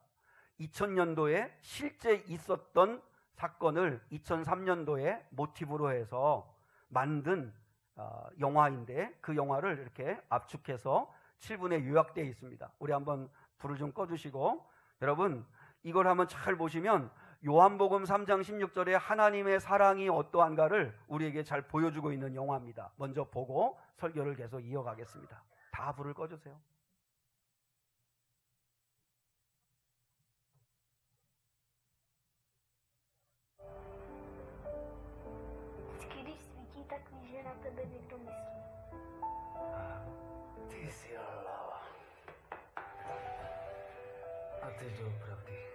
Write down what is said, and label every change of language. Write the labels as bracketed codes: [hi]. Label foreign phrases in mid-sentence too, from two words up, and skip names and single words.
[ko] 2000년도에 실제 있었던 사건을 2003년도에 모티브로 해서 만든 영화인데, 그 영화를 이렇게 압축해서 7분에 요약되어 있습니다. 우리 한번 불을 좀 꺼주시고, 여러분 이걸 한번 잘 보시면 요한복음 3장 16절에 하나님의 사랑이 어떠한가를 우리에게 잘 보여주고 있는 영화입니다. 먼저 보고 설교를 계속 이어가겠습니다. 다 불을 꺼주세요. [cs] Když svítí, tak víš, že na tebe někdo myslí. Ty jsi hlava. A ty doopravdy.